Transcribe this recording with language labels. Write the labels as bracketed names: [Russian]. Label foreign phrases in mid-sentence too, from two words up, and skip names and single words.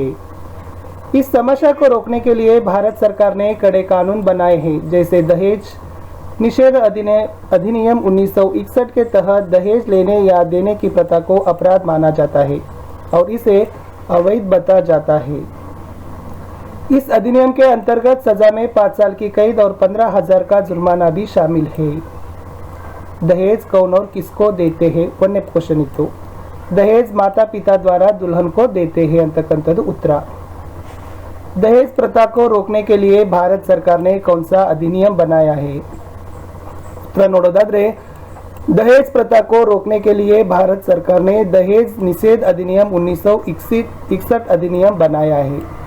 [Hindi] इस समस्या को रोकने के लिए भारत सरकार ने कड़े कानून बनाए हैं, जैसे दहेज निषेध अधिनियम 1961 के तहत दहेज लेने या देने की प्रथा को अपराध माना जाता है और इसे अवैध बताया जाता है. इस अधिनियम के अंतर्गत सजा में 5 साल की कैद और 15,000 का जुर्माना भी शामिल है. दहेज कौन और किसको देते हैं? [Kannada] ಒಂದನೇ ಕ್ವೆಶ್ಚನ್ ಇತ್ತು. [Hindi] दहेज माता पिता द्वारा दुल्हन को देते हैं [Kannada] ಅಂತಕ್ಕಂಥದ್ದು ಉತ್ತರ. [Hindi] दहेज प्रथा को रोकने के लिए भारत सरकार ने कौन सा अधिनियम बनाया है? उत्तर ನೋಡೋದಾದ್ರೆ दहेज प्रथा को रोकने के लिए भारत सरकार ने दहेज निषेध अधिनियम 1961 अधिनियम बनाया है।